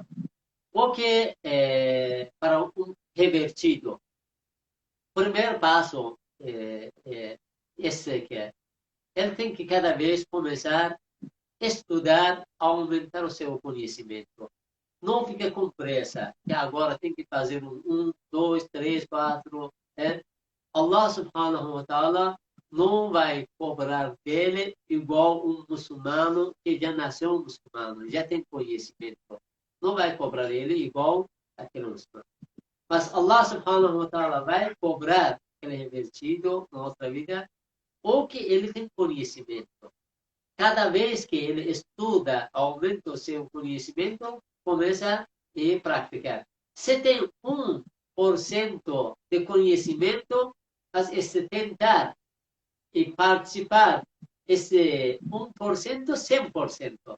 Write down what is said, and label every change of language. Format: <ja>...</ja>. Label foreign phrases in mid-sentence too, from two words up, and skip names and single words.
<pt>Porque para um revertido, o primeiro passo esse que é, ele tem que cada vez começar a estudar, aumentar o seu conhecimento. Não fica com pressa, que agora tem que fazer um, dois, três, quatro.</pt> <ar>الله سبحانه وتعالى</ar> <pt>não vai cobrar dele igual um muçulmano que já nasceu muçulmano, já tem conhecimento. Não vai cobrar ele igual aquele muçulmano. Mas</pt> <ar>الله سبحانه وتعالى</ar> <pt>vai cobrar aquele revertido na outra vida ou que ele tem conhecimento. Cada vez que ele estuda, aumenta o seu conhecimento, começa a praticar. Se tem 1% de conhecimento, mas esse tentar e participar, esse 1%, 100%.</pt>